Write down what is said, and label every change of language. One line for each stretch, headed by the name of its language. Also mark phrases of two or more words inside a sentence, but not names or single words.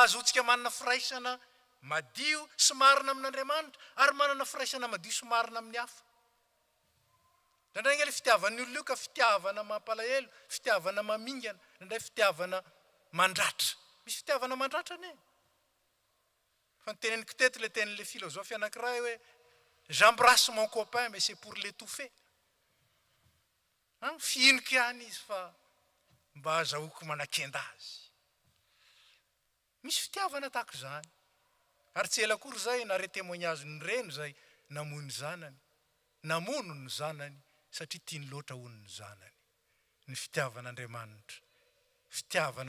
Malagasy: azotsika manana firaisana madio sy marina amin'Andriamanitra ary manana firaisana madio sy marina amin'ny hafa ndraindray ilay fitiavan'ny olona io ka fitiavana mampalahelo fitiavana mamingana ndraindray fitiavana mandratra misy fitiavana mandratra ane fa ny teneniko teto ilay tenin'ilay filozofia anankiray hoe
French: j'embrasse mon copain mais c'est pour l'étouffer
Malagasy: fihinoko ihany izy fa mba azahoako manakenda azy misy fitiavana tahaka izany ary tsy ela akory zay na re témoignage ny reno zay namono zanany namono ny zanany satria tiany loatra hono ny zanany ny fitiavan'Andriamanitra fitiavana